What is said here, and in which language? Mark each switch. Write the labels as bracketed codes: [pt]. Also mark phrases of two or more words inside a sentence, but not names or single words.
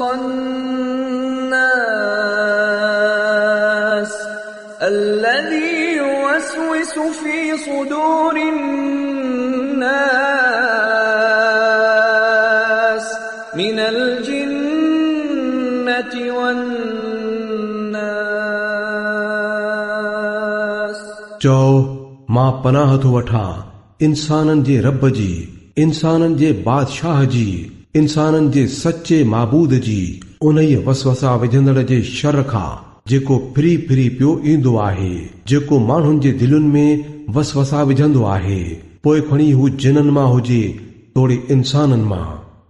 [ar] खन्नास الذي يوسوس في صدور الناس من الجنة والناس। [sd] चओ मां पनाह थो वठां इंसाननि जे रब जी, इंसाननि जे बादशाह जी, इंसाननि जे सचे माबूद जी, उन्हीअ वसवसा विझंदड़ जे शर खां जेको फिरी फिरी पियो ईंदो आहे, जेको माण्हुनि जे दिलुनि में वसवसा विझंदो आहे, पोइ खणी हू जिननि मां हुजे तोड़े इंसाननि मां।